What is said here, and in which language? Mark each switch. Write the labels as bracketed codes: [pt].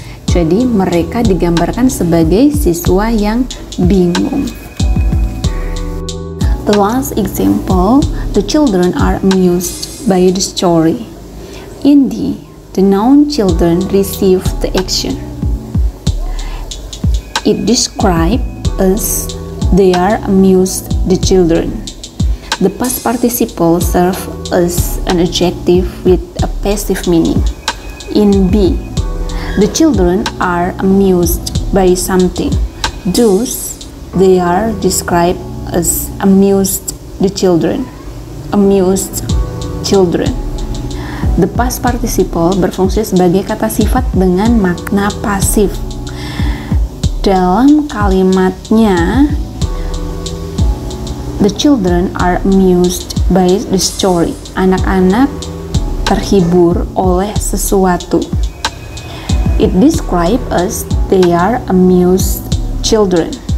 [id] Jadi, mereka digambarkan sebagai siswa yang bingung. [en] The last example, the children are amused by the story. In D, the noun children receive the action. It describes as they are amused the children. The past participle serves as an adjective with a passive meaning. In B, The children are amused by something. Thus, they are described as amused the children. Amused children. The past participle [id] berfungsi sebagai kata sifat dengan makna pasif. Dalam kalimatnya, [en] the children are amused by the story. [id] Anak-anak terhibur oleh sesuatu. [en] It describes us they are amused children.